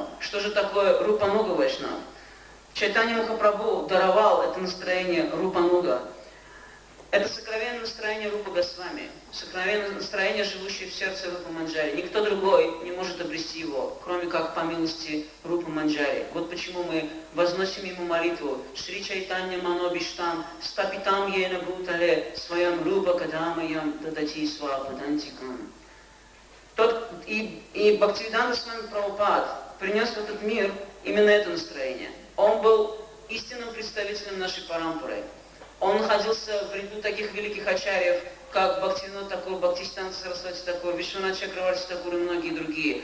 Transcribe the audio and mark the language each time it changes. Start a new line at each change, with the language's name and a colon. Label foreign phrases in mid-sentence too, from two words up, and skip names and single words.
Russian: Что же такое Рупануга Вайшнав? Чайтанья Махапрабху даровал это настроение Рупануга. Это сокровенное настроение Рупа Госвами, сокровенное настроение, живущее в сердце Рупа Манджари. Никто другой не может обрести его, кроме как по милости Рупа Манджари. Вот почему мы возносим ему молитву
Sanskrit: श्री चैतन्य मनोऽभीष्टं स्थापितं येन भूतले स्वयं रूपः कदा मह्यं ददाति स्वपदान्तिकम्.
Russian: И Бхактивиданта Свами Прабхупад принес в этот мир именно это настроение. Он был истинным представителем нашей парампары. Он находился в ряду таких великих ачарьев, как Бхактивинод Такур, Бхактисиданта Сарасвати Такур, Вишванат Чакраварти Такур и многие другие.